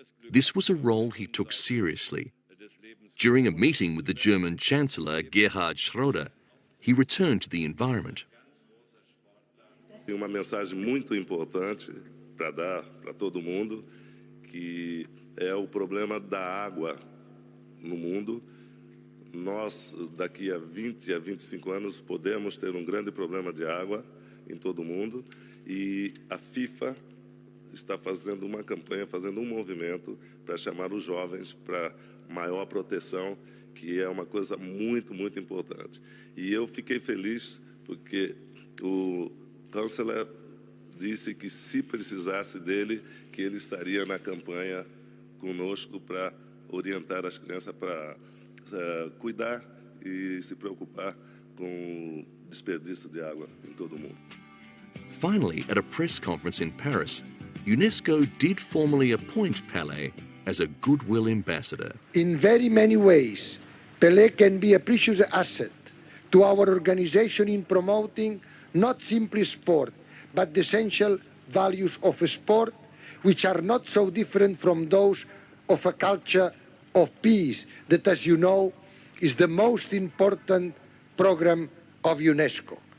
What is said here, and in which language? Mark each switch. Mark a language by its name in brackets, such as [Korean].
[English] This was a role he took seriously. During a meeting with the German Chancellor Gerhard Schröder, he returned to the environment. [Portuguese] Tem uma mensagem muito importante para dar para todo mundo, que é o problema da água no mundo. Nós, daqui a 20 a 25 anos, podemos ter um grande problema de água em todo o mundo. E a FIFA está fazendo uma campanha, fazendo um movimento para chamar os jovens para maior proteção, que é uma coisa muito, muito importante. E eu fiquei feliz porque o chanceler disse que se precisasse dele, que ele estaria na campanha conosco para orientar as crianças para cuidar e se preocupar com o desperdício de água em todo o mundo. [English] Finally, at a press conference in Paris, UNESCO did formally appoint Pele as a goodwill ambassador. In very many ways, Pele can be a precious asset to our organization in promoting not simply sport, but the essential values of sport, which are not so different from those of a culture of peace, that, as you know, is the most important program of UNESCO.